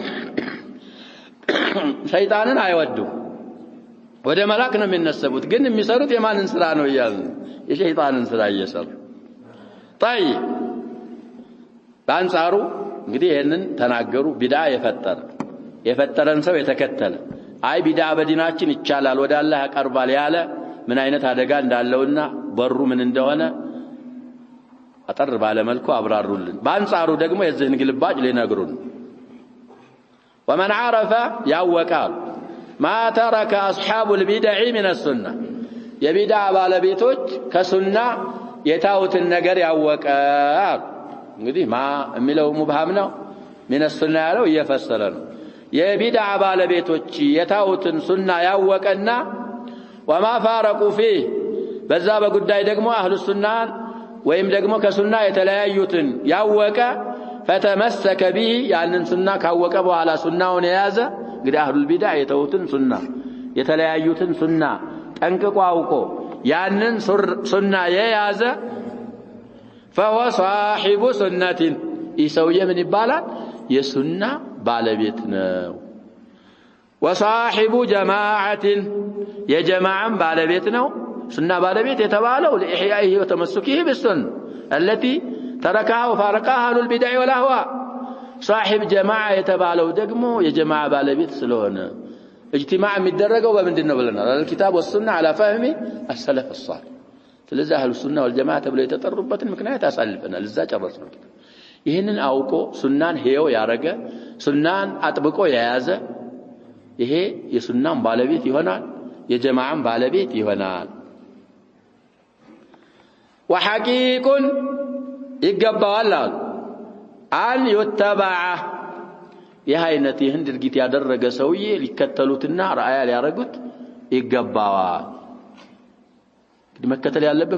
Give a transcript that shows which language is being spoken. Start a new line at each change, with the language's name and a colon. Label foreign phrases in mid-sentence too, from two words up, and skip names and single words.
Amharic: ሰይጣንን አይወዱም ወደ መላክ ነው የሚነሰቡት ግን የሚሰሩት የማንን ስራ ነው ይያል የሸይጣንን ስራ እየሰሩ طيب በአንጻሩ እንግዲህ ይሄንን ተናገሩ ቢድዓ የፈጠረን ሰው የተከተለ አይ ቢድዓ በዲናችን ይቻላል ወደ አላህ ያቀርባል ያለ ምን አይነት አደጋ እንዳለውና በሩ ምን እንደሆነ አጠር ባለ መልኩ አብራሩልን በአንጻሩ ደግሞ የዚህን ግልባጭ ሊነግሩን
Arabic: ومن عرف
Amharic: ያወቃል
Arabic: ما ترك اصحاب البدع من السنه
Amharic: የቢድዓ ባለቤቶች ከሱና የታውትን ነገር ያወቃል እንግዲህ ማ የሚለው ሙብሃም ነው
Arabic: من السنه
Amharic: ያለው እየፈሰለ ነው የቢድዓ ባለቤቶች የታውትን ሱና ያወቀና
Arabic: وما فارقوا فيه
Amharic: በዛ በጉዳይ ደግሞ አህሉ ሱናን ወይም ደግሞ ከሱና የተለያዩትን ያወቀ
Arabic: فتمسك به
Amharic: ያንን ሱና ካወቀ በኋላ ሱናውን የያዘ እንግዲህ
Arabic: أهل البدع
Amharic: የተውትን ሱና የተለያዩትን ሱና ጠንቅቆ አውቆ ያንን ሱና የያዘ
Arabic: فهو صاحب سنة
Amharic: ይሰውየ ምን ይባላል የሱና ባለቤት ነው وصاحب
Arabic: جماعة
Amharic: የጀማዓም ባለቤት ነው ሱና ባለቤት የተባለው
Arabic: لإحيائه وتمسكه بالسنة التي تركها وفارقها أهل البدع والأهواء صاحب جماعة
Amharic: የተባለው ደግሞ የጀማዓ ባለቤት ስለሆነ اجتماع የሚደረገው በምንድነው ብለናል
Arabic: الكتاب والسنة على فهم السلف الصالح
Amharic: ስለዚህ
Arabic: أهل السنة والجماعة
Amharic: ተብለው የተጠሩበትን ምክንያት አሳልፈናል እዛ ጨረስነው ይሄንን አውቆ ሱናን ሄዮ ያረገ ሱናን አጥብቆ የያዘ ይሄ የሱናን ባለቤት ይሆናል የጀማዓን ባለቤት ይሆናል وحقيق ይገባዋል አሉ
Arabic: أن يتبع
Amharic: የሃይነት ይህን ድርጊት ያደረገ ሰውዬ ሊከተሉትና ራአያ ሊያረጉት ይገባዋል እንግዲህ መከተል ያለበት